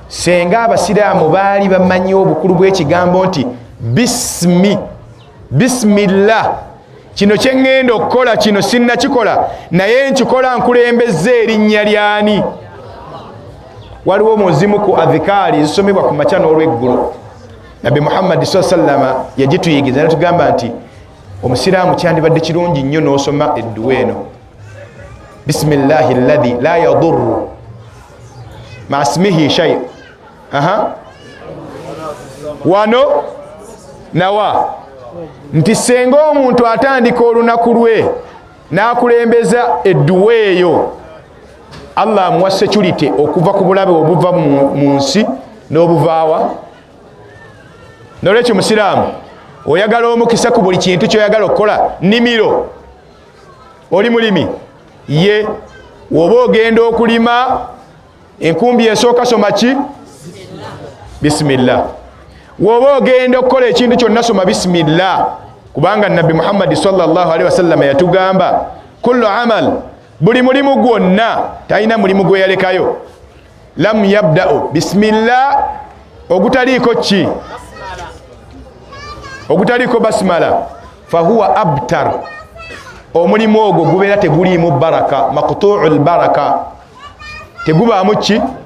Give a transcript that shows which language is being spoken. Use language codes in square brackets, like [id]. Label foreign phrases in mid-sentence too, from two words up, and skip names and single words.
[lg] Senga abasiraamu baali bamanyi obukulu bw'ekigambo nti bismillah, kino kye ngenda okukola kino sinnakikola naye nkikola nkulembezza erinnya lyani? Waliwo muzimu ku adhikaari zisomebwa ku makya n'olweggulo. Nabi Muhammad sallama yagituyigiza natugamba nti omusiraamu kyandibadde kirungi nnyo n'osoma edduwa eno, [ar] بسم الله الذي لا يضر مع اسمه شيء. [lg] Wano nawa nti senga omuntu atandika olunaku lwe n'akulembeza edduwa eyo, Allah amuwa security okuva ku bulabe obuva mu nsi n'obuvaawa. Nolwekyo musiraamu oyagala omukisa ku buli kintu kyoyagala okukola, nimiro oli mulimi ye woba ogenda okulima enkumbi esooka soma ki? Bismillah. Woba ogenda okukola ekintu kyonna soma bismillah, kubanga Nabi Muhammad [ar] صلى الله عليه وسلم [lg] yatugamba [ar] كل عمل, [lg] buli mulimu gwonna talina mulimu gwe yalekayo [ar] لم يبدأ ببسم الله, [lg] ogutaliiko ki? Ogutaliiko basmala, [ar] فهو أبتر, [lg] omulimu ogwo gubeera teguliimu baraka, [ar] مقطوع البركة, [lg] tegubaamu ki?